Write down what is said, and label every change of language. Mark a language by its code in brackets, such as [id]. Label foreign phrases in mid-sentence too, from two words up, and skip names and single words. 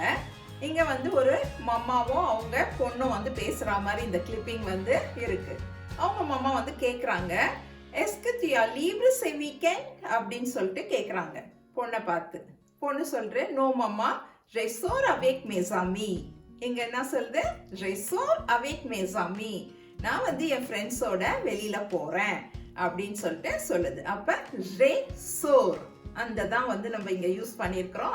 [ta] இங்க வந்து ஒரு மம்மாவும் அவங்க பொண்ணும் வந்து பேசுற மாதிரி இந்த கிளிப்பிங் வந்து இருக்கு. அவங்க மம்மா வந்து கேக்குறாங்க, [fr] est-ce que tu as libre ce weekend [ta] அப்படின்னு சொல்லிட்டு கேட்குறாங்க பொண்ணை பார்த்து. பொண்ணு சொல்கிறேன் நோ மம்மா [fr] je sors avec mes amis. [ta] இங்கே என்ன சொல்லுது [fr] je sors avec mes amis. [ta] நான் வந்து என் ஃப்ரெண்ட்ஸோட வெளியில் போகிறேன் அப்படின்னு சொல்லிட்டு சொல்லுது. அப்போ [fr] je sors [ta] அந்த தான் வந்து நம்ம இங்கே யூஸ் பண்ணியிருக்கிறோம்.